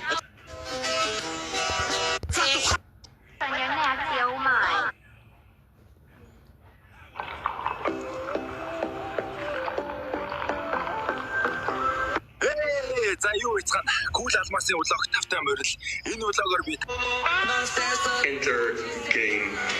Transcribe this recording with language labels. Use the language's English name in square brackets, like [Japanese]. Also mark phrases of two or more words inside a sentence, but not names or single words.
[English] On your neck, oh my. [Mongolian] За юу ийцхан кул алмасын влог тавтай морил. Энэ влогоор бид [English] Enter game.